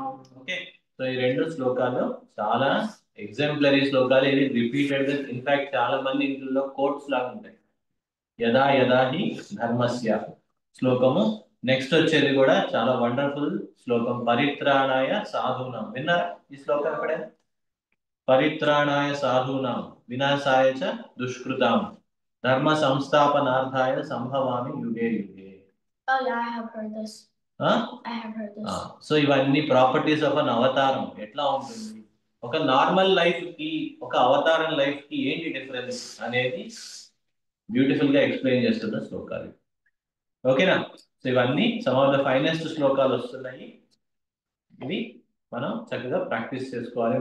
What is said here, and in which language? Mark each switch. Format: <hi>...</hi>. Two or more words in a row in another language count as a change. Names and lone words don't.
<te>ఓకే, సో ఈ రెండు శ్లోకాలు చాలా ఎగ్జాంపులరీ శ్లోకాలు. ఇవి రిపీటెడ్ గా,</te> <en>in fact</en> <te>చాలా మంది ఇంట్లో కోట్స్ లాగా ఉంటాయి.</te> <sa>యదా యదా హి ధర్మస్య శ్లోకము.</sa> <te>నెక్స్ట్ వచ్చేది కూడా చాలా వండర్ఫుల్ శ్లోకం,</te> <sa>పరిత్రాణాయ సాధూనాం.</sa> <te>విన్నారా ఈ శ్లోకం ఎప్పుడైనా?</te> <sa>పరిత్రాణాయ సాధూనాం వినాశాయ చ దుష్కృతాం ధర్మ సంస్థాపనార్థాయ సంభవామి యుగే యుగే.</sa> <en>Oh yeah, I have heard this. I have heard this. సో ఇవన్నీ properties of an avatar.</en> <te>ఎట్లా ఉంటుంది, ఒక</te> <en>normal life</en> <te>కి ఒక అవతారం లైఫ్ కి ఏంటి డిఫరెన్స్ అనేది బ్యూటిఫుల్ గా ఎక్స్ప్లెయిన్ చేస్తున్న శ్లోకాలు. ఓకేనా? సో ఇవన్నీ</te> <en>some of the finest</en> <te>శ్లోకాలు వస్తున్నాయి. ఇవి మనం చక్కగా ప్రాక్టీస్ చేసుకోవాలి.</te>